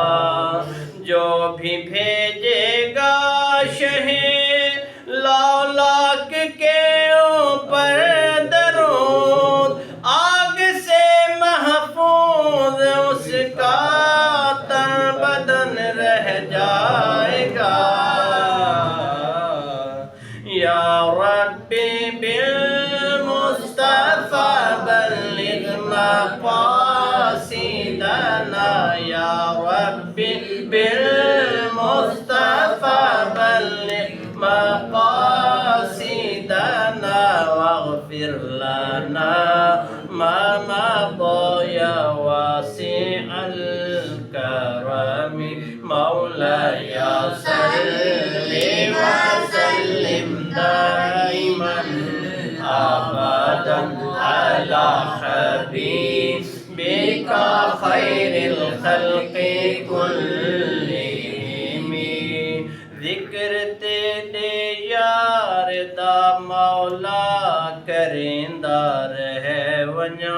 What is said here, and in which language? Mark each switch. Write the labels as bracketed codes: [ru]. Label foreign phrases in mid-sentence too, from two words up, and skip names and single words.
[ur] جو بھی بھیجے گا شہِ لولاک کے اوپر درود، آگ سے محفوظ اس کا تن بدن رہ جائے گا. [ar] يا ربي بالمصطفى بلغ مقاصدنا. يا ربي بالمصطفى بلغ مقاصدنا واغفر لنا ما مضى يا واسع الكرم. مولاي صل وسلم دائما أبدا على حبيبك خير الخلق كلهم. [skr] ذکر تیرے یار دا مولا کریندا رہ ونڄا.